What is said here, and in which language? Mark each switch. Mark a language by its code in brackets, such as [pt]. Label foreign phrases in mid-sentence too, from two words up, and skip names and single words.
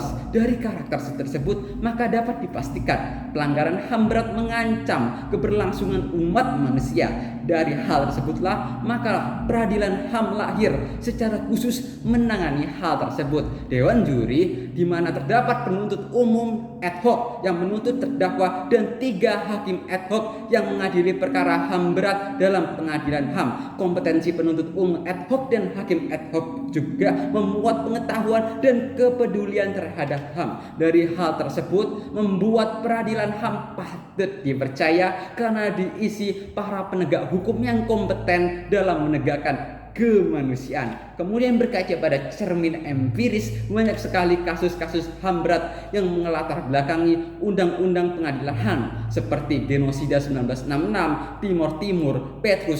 [id] Dari karakter tersebut, maka dapat dipastikan pelanggaran HAM berat mengancam keberlangsungan umat manusia. Dari hal tersebutlah, maka peradilan HAM lahir secara khusus menangani hal tersebut. Dewan Juri, di mana terdapat penuntut umum ad hoc yang menuntut terdakwa dan 3 hakim ad hoc yang mengadili perkara HAM berat dalam pengadilan HAM. Kompetensi penuntut umum ad hoc dan hakim ad hoc juga memuat pengetahuan dan kepedulian terhadap HAM. Dari hal tersebut membuat peradilan HAM patut dipercaya karena diisi para penegak hukum yang kompeten dalam menegakkan kemanusiaan. Kemudian berkaca pada cermin empiris, banyak sekali kasus-kasus HAM berat yang mengelatar belakangi Undang-Undang Pengadilan HAM seperti genosida 1966, Timor Timur, Petrus.